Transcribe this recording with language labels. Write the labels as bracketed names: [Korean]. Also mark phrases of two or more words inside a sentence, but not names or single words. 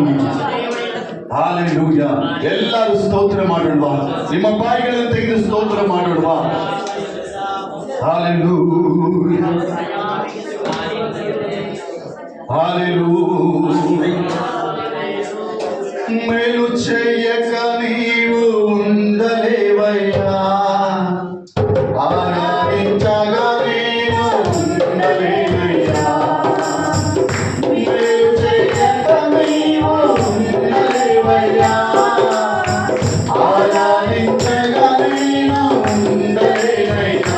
[Kannada] ಹಾಲೆಲೂಯಾ. ಎಲ್ಲರೂ ಸ್ತೋತ್ರ ಮಾಡೋಣ. ನಿಮ್ಮ ಬಾಯಿಗಳನ್ನು ತೆಗೆದು ಸ್ತೋತ್ರ ಮಾಡೋಣ. ಹಾಲೆಲೂಯಾ, ಹಾಲೆಲೂಯಾ. [Telugu] ಮೇಲು చేయక నీవు ఉండలేవయ్యా, ఆరాధించగా నేను ఉండలేనయ్యా. మేలు చేయక నీవు ఉండలేవయ్యా, ఆరాధించగా నేను ఉండలేనయ్యా.